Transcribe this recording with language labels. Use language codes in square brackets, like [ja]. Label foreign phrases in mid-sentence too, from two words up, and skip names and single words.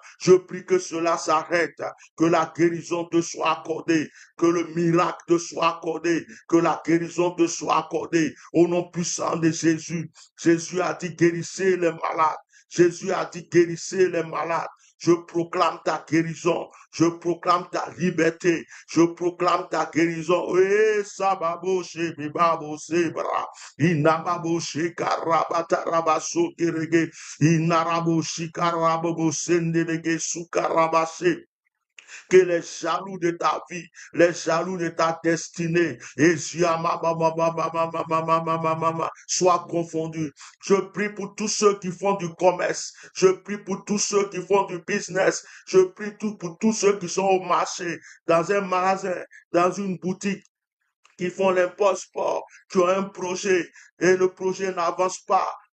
[fr] Je prie que cela s'arrête, que la guérison te soit accordée, que le miracle te soit accordé, que la guérison te soit accordée, au nom puissant de Jésus. Jésus a dit guérissez les malades. Jésus a dit guérissez les malades. Je proclame ta guérison. Je proclame ta liberté. Je proclame ta guérison. Eh, sababo she bibabo sebra. Inababo she karabata rabaso kerege. Inarabo shi karababo sendelege sukarabase. Que les jaloux de ta vie, les jaloux de ta destinée, et soient confondus. Je prie pour tous ceux qui font du commerce. Je prie pour tous ceux qui font du business. Je prie pour tous ceux qui sont au marché, dans un magasin, dans une boutique, qui font l'import-sport, qui ont un projet et le projet n'avance pas.